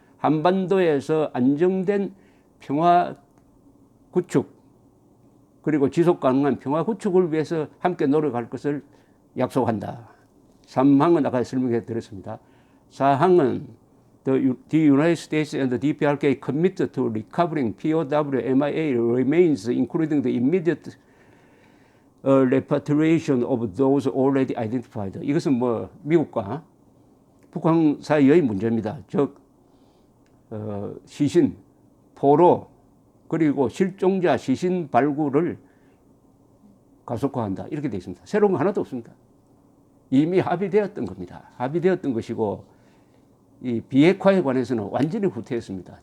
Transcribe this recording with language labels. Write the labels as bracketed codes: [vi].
[ko] 한반도에서 안정된 평화 구축 그리고 지속 가능한 평화 구축을 위해서 함께 노력할 것을 약속한다. 3항은 아까 설명해 드렸습니다. [en] 4항은 The United States and the DPRK commit to recovering POW MIA remains, including the immediate repatriation of those already identified. [ko] 이것은 뭐 미국과 북한 사이의 문제입니다. 즉 시신, 포로 그리고 실종자 시신 발굴을 가속화한다. 이렇게 되어 있습니다. 새로운 거 하나도 없습니다. 이미 합의되었던 겁니다. 합의되었던 것이고 이 비핵화에 관해서는 완전히 후퇴했습니다.